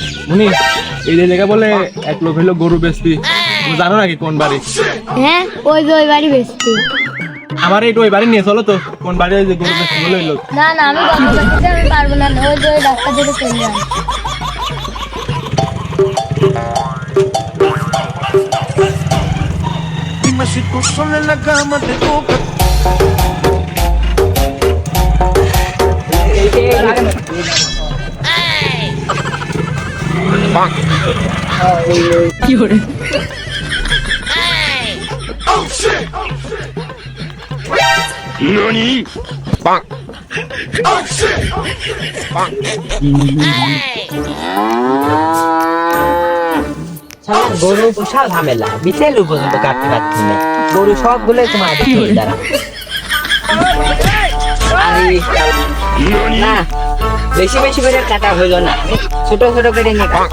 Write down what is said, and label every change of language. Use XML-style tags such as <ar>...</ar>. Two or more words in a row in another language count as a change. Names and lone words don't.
<bn>উনি এই যে জায়গা বলে 1 লোক হইলো গরু বেচবি, তুমি জানো নাকি কোন বাড়ি? হ্যাঁ ওই যে ওই বাড়ি বেচতি। আমার একটু ওই বাড়ি নিয়ে চলো তো, কোন বাড়ি ওই যে গরু বেচবি বলে ওই লোক। না না আমি গল্প করতে আমি পারবো না, ওই যে ওই রাস্তা ধরে চলে যাই।</bn> <es>Dime si tú sola en la cama te toca.</es> <en>Oh shit! Nani? Bang! Oh shit! Bang!</en> <bn>গরু পোষা ঝামেলা, বিকেল পর্যন্ত কাটতে পারছি না। গরু সবগুলো তোমার দ্বারা না, বেশি বেশি করে কাটা হইল না, ছোট ছোট করে নিয়ে কাট।</bn>